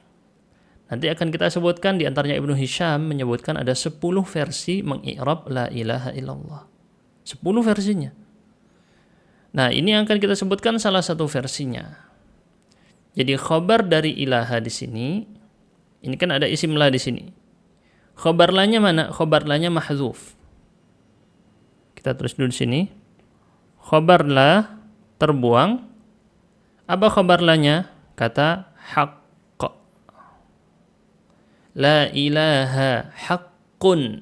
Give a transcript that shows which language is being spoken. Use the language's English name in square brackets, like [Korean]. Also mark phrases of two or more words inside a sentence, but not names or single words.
[Indonesian] Nanti akan kita sebutkan, di antaranya Ibnu Hisham menyebutkan ada 10 versi mengi'rab [Arabic] la ilaha illallah. [Indonesian] 10 versinya. Nah, ini akan kita sebutkan salah satu versinya. Jadi khabar dari ilaha di sini, ini kan ada isim la di sini. Khabar lanya mana? Khabar lanya mahdzuf. Kita tulis dulu di sini. Khabar la terbuang. Apa khabar lanya? Kata haq. [Arabic] La ilaha haqqun.